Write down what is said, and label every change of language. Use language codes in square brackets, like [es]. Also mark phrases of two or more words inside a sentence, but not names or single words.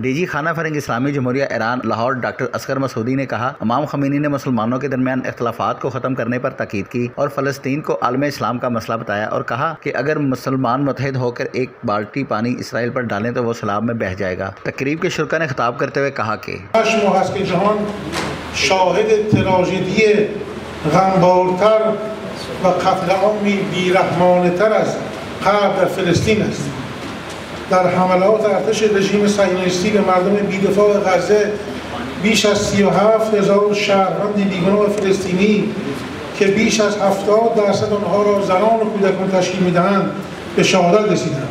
[ur] ڈی جی خانہ فرنگ اسلامی جمہوریہ ایران لاہور ڈاکٹر اصغر مسعودی نے کہا، امام خمینی نے مسلمانوں کے درمیان اختلافات کو ختم کرنے پر تاکید کی اور فلسطین کو عالم اسلام کا مسئلہ بتایا اور کہا کہ اگر مسلمان متحد ہو کر ایک بالٹی پانی اسرائیل پر ڈالیں تو وہ سیلاب میں بہہ جائے گا۔ تقریب کے شرکا نے خطاب کرتے ہوئے کہا کہ [fa] جہان شاہد تراژدی غمبارتر و قتل عامی بیرحمانه‌تر از غرب در فلسطین است. در حملات ارتش رژیم صهیونیستی به مردم بی‌دفاع غزه بیش از 37,000 شهروند بیگناه فلسطینی که بیش از 70% آنها را زنان و کودکان تشکیل می‌دهند به شهادت رسیدند.